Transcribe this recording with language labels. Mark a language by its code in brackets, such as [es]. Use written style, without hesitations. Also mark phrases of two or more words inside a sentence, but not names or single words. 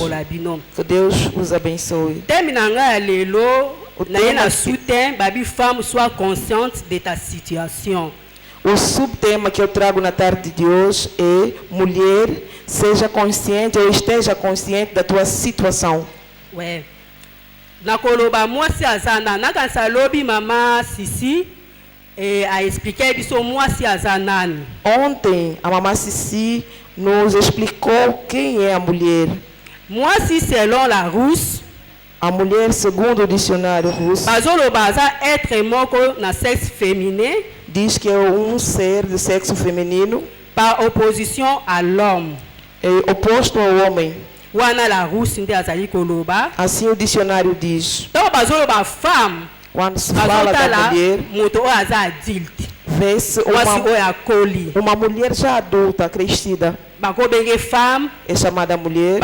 [pt] Que Deus os abençoe. O subtema que eu trago na tarde de hoje é: mulher, seja consciente ou esteja consciente da tua situação. [ln] Nakoloba mwasi azana nakansa lobi mama Sisi a expliquer biso mwasi azanani. [pt] Ontem a mamá Sisi nos explicou quem é a mulher. [ln] Mwasi [fr] selon la Rousse. [pt] A mulher segundo o dicionário russo. [ln] Bazoloba [fr] za être [ln] moko na [fr] sexe féminin. [pt] Diz que é um ser de sexo feminino. [fr] Par opposition à l'homme. [pt] É oposto ao homem. Assim o dicionário diz. Quando se fala da mulher, vê-se uma mulher já adulta, crescida. É chamada mulher.